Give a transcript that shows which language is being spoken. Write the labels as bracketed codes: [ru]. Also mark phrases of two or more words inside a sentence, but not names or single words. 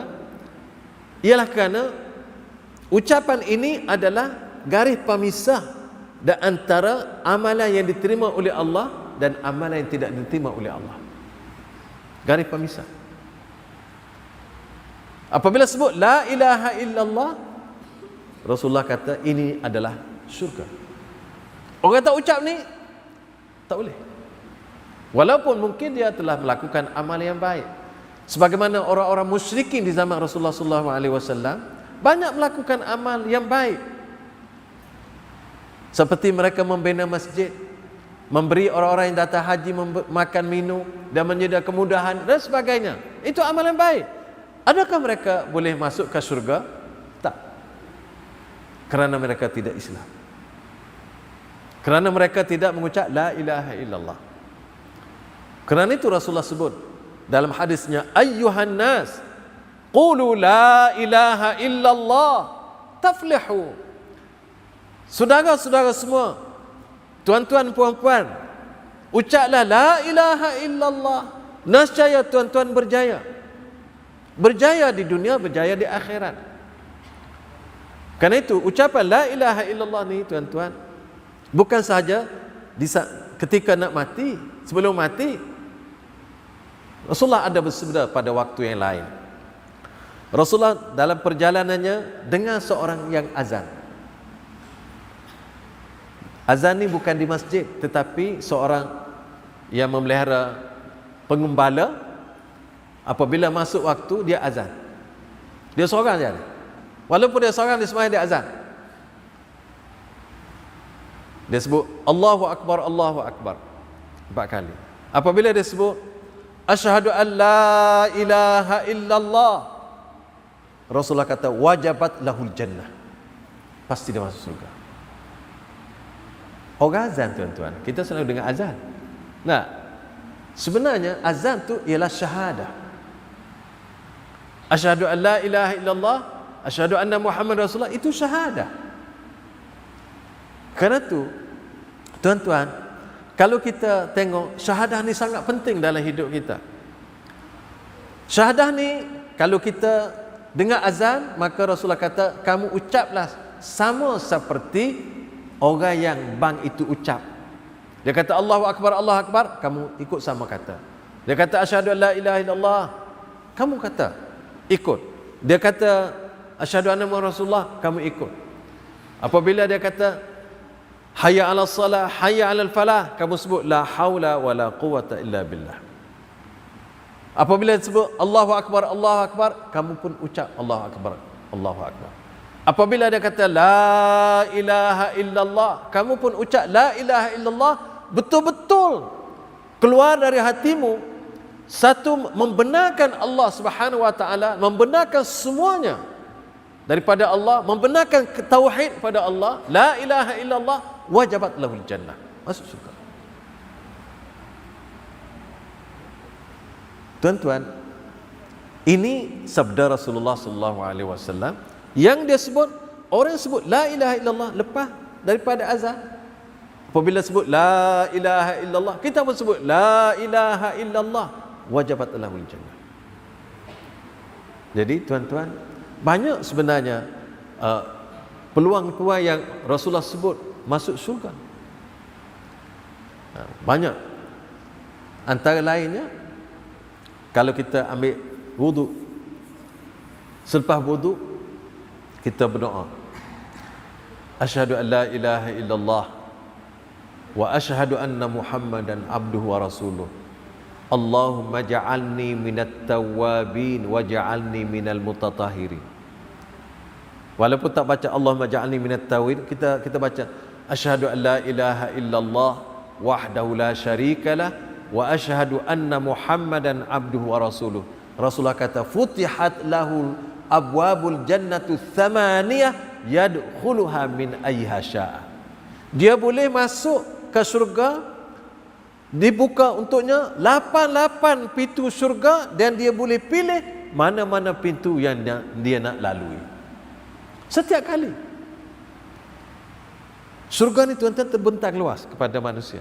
[ms] Ialah kerana ucapan ini adalah garis pemisah di antara amalan yang diterima oleh Allah dan amalan yang tidak diterima oleh Allah. Garis pemisah. Apabila sebut [ar] لا إله إلا الله, [ms] Rasulullah kata ini adalah syurga. Orang tak ucap ni tak boleh. Walaupun mungkin dia telah melakukan amal yang baik. Sebagaimana orang-orang musyrikin di zaman Rasulullah SAW banyak melakukan amal yang baik. Seperti mereka membina masjid, memberi orang-orang yang datang haji makan minum dan menyediakan kemudahan dan sebagainya. Itu amal yang baik. Adakah mereka boleh masuk ke syurga? Tak. Kerana mereka tidak Islam. Kerana mereka tidak mengucap [ar] لا إله إلا الله. [ms] Kerana itu Rasulullah sebut dalam hadisnya, [ar] أيها الناس قولوا لا إله إلا الله تفلحوا. [ms] Saudara-saudara semua, tuan-tuan puan-puan, ucaplah [ar] لا إله إلا الله, [ms] nescaya tuan-tuan berjaya. Berjaya di dunia, berjaya di akhirat. Karena itu ucapan [ar] لا إله إلا الله [ms] ni tuan-tuan, bukan sahaja ketika nak mati, sebelum mati. Rasulullah ada bersabda pada waktu yang lain. Rasulullah dalam perjalanannya dengar seorang yang azan. Azan ni bukan di masjid, tetapi seorang yang memelihara pengembala, apabila masuk waktu dia azan. Dia seorang je. Walaupun dia seorang, dia sembahyang, dia azan. Dia sebut [ar] الله أكبر، الله أكبر [ms] 4 kali. Apabila dia sebut [ar] أشهد أن لا إله إلا الله, [ms] Rasulullah kata [ar] وجبت له الجنة, [ms] pasti dia masuk surga. Orang azan tuan-tuan, kita selalu dengar azan. Nah, sebenarnya azan tu ialah syahadah. [ar] أشهد أن لا إله إلا الله، أشهد أن محمدا رسول الله, [ms] itu syahadah. Kerana tu tuan-tuan, kalau kita tengok, syahadah ni sangat penting dalam hidup kita. Syahadah ni kalau kita dengar azan, maka Rasulullah kata kamu ucaplah sama seperti orang yang bang itu ucap. Dia kata [ar] الله أكبر، الله أكبر, [ms] kamu ikut sama kata. Dia kata [ar] أشهد أن لا إله إلا الله, [ms] kamu kata ikut. Dia kata [ar] أشهد أن محمدا رسول الله, [ms] kamu ikut. Apabila dia kata [ar] حي على الصلاة، حي على الفلاح, [ms] kamu sebut [ar] لا حول ولا قوة إلا بالله. [ms] Apabila disebut [ar] الله أكبر، الله أكبر, [ms] kamu pun ucap [ar] الله أكبر، الله أكبر. [ms] Apabila dia kata [ar] لا إله إلا الله, [ms] kamu pun ucap [ar] لا إله إلا الله, [ms] betul-betul keluar dari hatimu. Satu, membenarkan Allah [ar] سبحانه وتعالى, [ms] membenarkan semuanya daripada Allah, membenarkan tauhid pada Allah, [ar] لا إله إلا الله، وجبت له الجنة, [ms] masuk surga. Tuan-tuan, ini sabda Rasulullah [ar] صلى الله عليه وسلم [ms] yang dia sebut, orang yang sebut [ar] لا إله إلا الله [ms] lepas daripada azan. Apabila sebut [ar] لا إله إلا الله, [ms] kita pun sebut [ar] لا إله إلا الله، وجبت له الجنة. [ms] Jadi tuan-tuan, banyak sebenarnya peluang-peluang yang Rasulullah sebut masuk syurga. Banyak. Antara lainnya, kalau kita ambil wudu, selepas wudu kita berdoa, [ar] أشهد أن لا إله إلا الله وأشهد أن محمدا عبده ورسوله. اللهم اجعلني من التوابين واجعلني من المتطهرين. [ms] Walaupun tak baca [ar] اللهم اجعلني من التوابين, [ms] kita baca [ar] أشهد أن لا إله إلا الله وحده لا شريك له وأشهد أن محمدا عبده ورسوله. [ms] Rasulullah kata [ar] فتحت له أبواب الجنة الثمانية يدخلها من أيها شاء. [ms] Dia boleh masuk ke syurga, dibuka untuknya 8 pintu syurga, dan dia boleh pilih mana-mana pintu yang dia nak lalui. Setiap kali. Surga ni tuan-tuan terbentang luas kepada manusia.